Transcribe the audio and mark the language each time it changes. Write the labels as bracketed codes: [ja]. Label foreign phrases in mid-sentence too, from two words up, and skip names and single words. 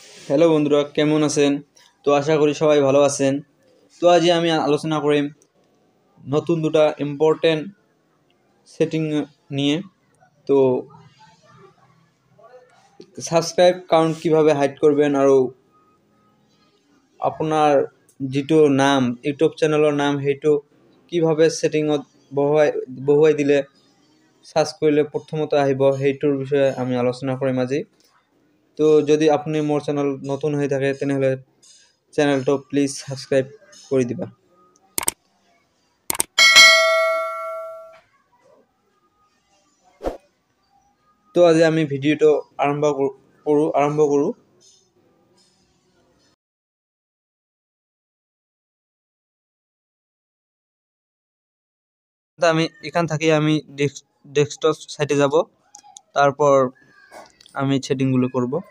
[bn] হ্যালো বন্ধুরা, কেমন আছেন? তো আশা করি সবাই ভালো আছেন। তো আজ আমি আলোচনা করি নতুন দুটা [en] important setting [bn] নিয়ে। তো সাবস্ক্রাইব কাউন্ট কিভাবে হাইড করবেন [as] আৰু আপোনাৰ যিটো নাম ইউটিউব চেনেলৰ নাম সেইটো কিভাবে সেটিংত বহুৱাই দিলে সার্চ কৰিলে প্ৰথমতে আহিব সেইটোৰ বিষয়ে আমি আলোচনা কৰিম আজি। তো যদি আপুনি মোৰ চেনেল নতুন হৈ থাকে তেনেহলে চেনেলটো প্লিজ সাবস্ক্রাইব কৰি দিবা। তো আজি আমি ভিডিওটো আৰম্ভ কৰোঁ। [bn] আমি এখান থেকে আমি [en] desktop site [bn] যাব, তারপর আমি সেটিংগুলো করব।